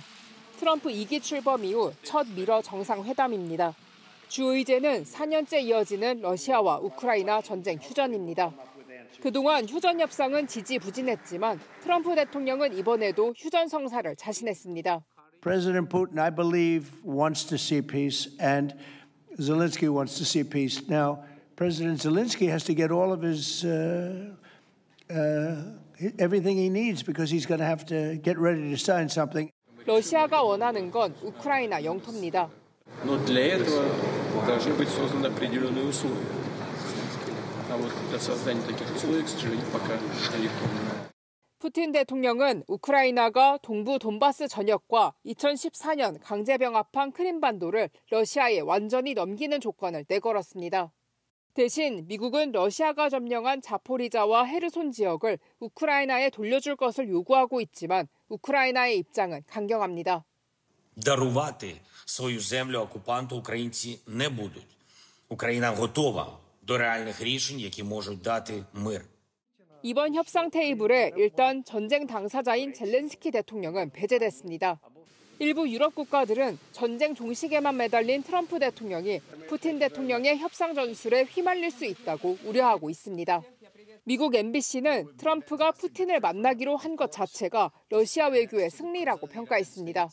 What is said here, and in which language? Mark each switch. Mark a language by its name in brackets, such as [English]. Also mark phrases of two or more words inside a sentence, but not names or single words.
[Korean] 트럼프 2기 출범 이후 첫 미러 정상회담입니다. 주 의제는 4년째 이어지는 러시아와 우크라이나 전쟁 휴전입니다. 그동안 휴전 협상은 지지부진했지만 트럼프 대통령은 이번에도 휴전 성사를 자신했습니다. [English] President Putin, I believe, wants to see peace, and Zelensky wants to see peace. Now, President Zelensky has to get all of his everything he needs because he's going to have to get ready to sign something. [Korean] 러시아가 원하는 건 우크라이나 영토입니다. [Russian] Но для этого должны быть созданы определенные условия. А вот для создания таких условий, к сожалению, пока далеко. [Korean] 푸틴 대통령은 우크라이나가 동부 돈바스 전역과 2014년 강제병합한 크림반도를 러시아에 완전히 넘기는 조건을 내걸었습니다. 대신 미국은 러시아가 점령한 자포리자와 헤르손 지역을 우크라이나에 돌려줄 것을 요구하고 있지만 우크라이나의 입장은 강경합니다. [Ukrainian] Дарувати свою землю окупанту українці не будуть. Україна готова до реальних рішень, які можуть дати мир. [Korean] 이번 협상 테이블에 일단 전쟁 당사자인 젤렌스키 대통령은 배제됐습니다. 일부 유럽 국가들은 전쟁 종식에만 매달린 트럼프 대통령이 푸틴 대통령의 협상 전술에 휘말릴 수 있다고 우려하고 있습니다. 미국 MBC는 트럼프가 푸틴을 만나기로 한 것 자체가 러시아 외교의 승리라고 평가했습니다.